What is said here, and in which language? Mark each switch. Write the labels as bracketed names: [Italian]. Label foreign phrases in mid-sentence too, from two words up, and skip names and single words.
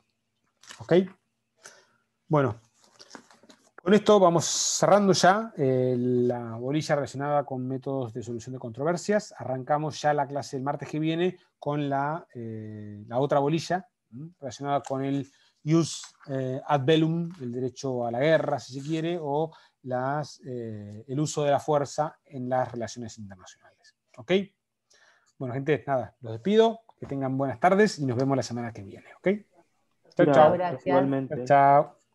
[Spanish] ¿Ok? Bueno, con esto vamos cerrando ya la bolilla relacionada con métodos de solución de controversias. Arrancamos ya la clase el martes que viene con la otra bolilla relacionada con el [Latin] jus ad bellum, [Spanish] el derecho a la guerra, si se quiere, o el uso de la fuerza en las relaciones internacionales. ¿Ok? Bueno, gente, nada, los despido. Que tengan buenas tardes y nos vemos la semana que viene. ¿Ok? Chao, chao. Gracias, igualmente. Chao.